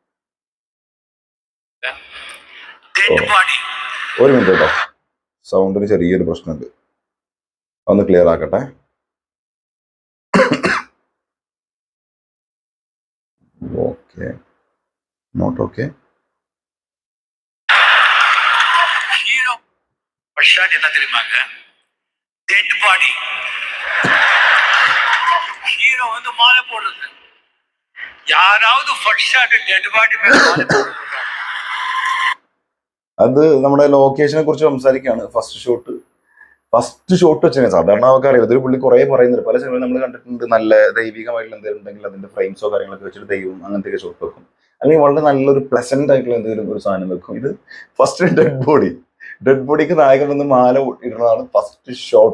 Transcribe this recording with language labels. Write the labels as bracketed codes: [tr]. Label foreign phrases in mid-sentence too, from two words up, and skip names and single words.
[ml] ഒരു മിനിറ്റ് കേട്ടോ, സൗണ്ടിന് ചെറിയൊരു പ്രശ്നമുണ്ട്, ഒന്ന് ക്ലിയർ ആക്കട്ടെ. [en] okay, not okay. [ta] ஹீரோ [en] first shot [ta] என்ன தெரியுமாங்க? [en] dead body. [ta] ஹீரோ வந்து மாலை போடுறது. யாராவது [en] first shot dead body [ta] மேல மாலை போடுறது. [ml] അത് നമ്മുടെ ലൊക്കേഷനെ കുറിച്ച് സംസാരിക്കുകയാണ്. [en] first shot [ml] വെച്ചാൽ സാധാരണ നമുക്ക് അറിയാം. ഇതൊരു പുള്ളി കുറേ പറയുന്നുണ്ട്. പല സിനിമയിൽ നമ്മൾ കണ്ടിട്ടുണ്ട്. നല്ല ദൈവികമായിട്ടുള്ള എന്തെങ്കിലും ഉണ്ടെങ്കിൽ അതിന്റെ ഫ്രെയിംസോ കാര്യങ്ങളൊക്കെ വെച്ചിട്ട് ദൈവം അങ്ങനത്തെ ഷോട്ട് വെക്കും. അല്ലെങ്കിൽ വളരെ നല്ലൊരു പ്ലസന്റ് ആയിട്ടുള്ള എന്തെങ്കിലും ഒരു സാധനം വെക്കും. ഇത് [en] first dead [ml] ബോഡിക്ക് നായകൻ വന്ന് മാല ഇടുന്നതാണ് [en] first shot.